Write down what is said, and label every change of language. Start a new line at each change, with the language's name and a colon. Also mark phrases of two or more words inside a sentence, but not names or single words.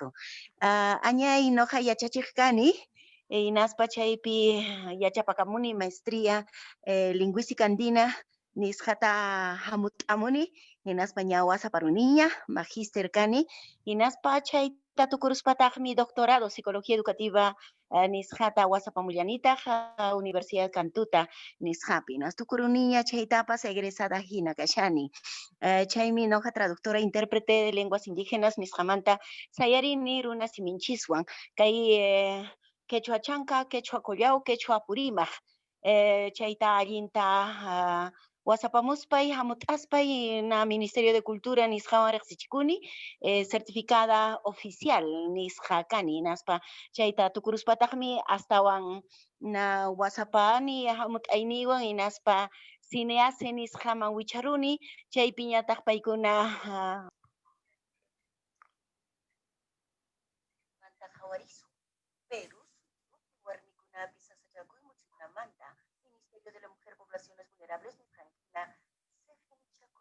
Quechua: Añay noqa yachachiq kani, hinaspa chaypi yachapakamuni
Spanish: maestría lingüística andina
Quechua: nisqata hamut'amuni, hinaspa ña wasaparuniña, magíster kani, hinaspa chayta tukuruspataqmi
Spanish: doctorado psicología educativa
Quechua: nisqata wasapamullanitaq Universidad Cantuta nisqapi. Hinas tukuruniña chaytapas egresada hina kashani. Chaymi noqa
Spanish: traductora intérprete de lenguas indígenas
Quechua: nisqamanta sayarini runa siminchiswan kay quechua chanka, quechua collao, quechua purimaq. Chayta allinta wasapamuspay, hamut'aspay na Ministerio de Cultura nisqawan riqsichikuni,
Spanish: certificada oficial
Quechua: nisqa kani, naspa chayta tukuruspataqmi astawan na wasapani hamut'ayniwan hinaspa cinease nisqaman wicharuni, chaypi ñataq paykuna Ministerio de la Mujer, Poblaciones Vulnerables, Nisqankina, Sefinchakusqa.